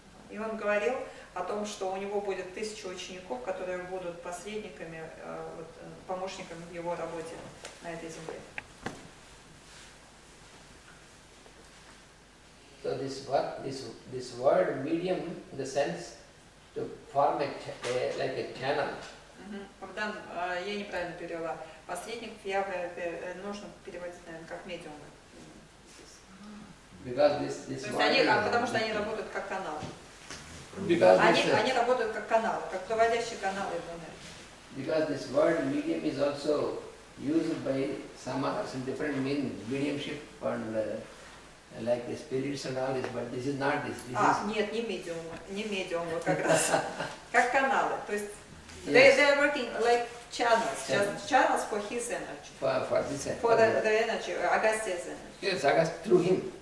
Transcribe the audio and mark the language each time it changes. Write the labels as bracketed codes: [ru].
[ru] И он говорил о том, что у него будет 1000 учеников, которые будут посредниками, помощниками в его работе на этой земле. [en] So this word medium, in the sense to form like a channel. [ru] Когда я неправильно перевела посредник, нужно переводить, наверное, как медиум. Потому что они работают как каналы. Они работают как каналы, как проводящие каналы в энергии. [en] Because this word medium is also used by some others in different meanings, mediumship and like the spirits and all this, but this is not this. [ru] Нет, не медиумы, как раз, как каналы. То есть [en] they are working like channels, just channels for his energy. For this energy. For the energy, Agastya's energy. Yes, Agastya through him.